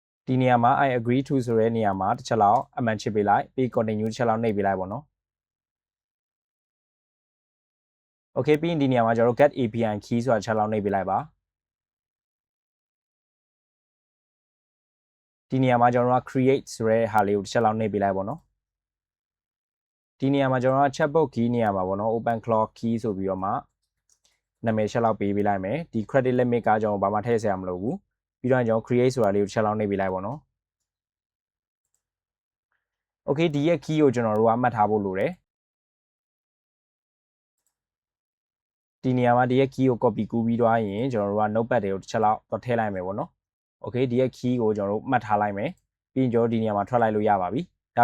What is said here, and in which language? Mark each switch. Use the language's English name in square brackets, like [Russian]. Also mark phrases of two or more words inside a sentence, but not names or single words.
[Burmese] ဒီနေရာမှာ [English] I agree to [Burmese] ဆိုတဲ့နေရာမှာတစ်ချက်လောက်အမှန်ချစ်ပေးလိုက်ပြီး continue တစ်ချက်လောက်နှိပ်ပေးလိုက်ပေါ့နော် okay ပြီးရင်ဒီနေရာမှာကျွန်တော်တို့ [English] get API key [Burmese] ဆိုတာတစ်ချက်လောက်နှိပ်ပေးလိုက်ပါ ဒီနေရာမှာကျွန်တော်တို့က create ဆိုတဲ့ဟာလေးကိုတစ်ချက်လောက်နှိပ်ပေးလိုက်ပေါ့နော်ဒီနေရာမှာကျွန်တော်တို့က [English] chatbot key [Burmese] နေရာမှာပေါ့နော် [English] open claw key [Burmese] ဆိုပြီးတော့မှနာမည်ချက်လောက်ပေးပေးလိုက်မယ်ဒီ [English] credit limit [Burmese] ကကျွန်တော်ဘာမှထည့်စရာမလိုဘူးပြီးတော့ကျွန်တော် create ဆိုတာလေးကိုတစ်ချက်လောက်နှိပ်ပေးလိုက်ပေါ့နော် okay ဒီရဲ့ key ကိုကျွန်တော်တို့ကမှတ်ထားဖို့လိုတယ် ဒီနေရာမှာဒီရဲ့ key ကို copy ကူးပြီးသွားရင်ကျွန်တော်တို့က notepad တွေကိုတစ်ချက်လောက်တော့ထည့်လိုက်မယ်ပေါ့နော် okay ဒီရဲ့ key ကိုကျွန်တော်တို့မှတ်ထားလိုက်မယ်ပြီးရင်ကျွန်တော်ဒီနေရာမှာထွက်လိုက်လို့ရပါပြီဒါ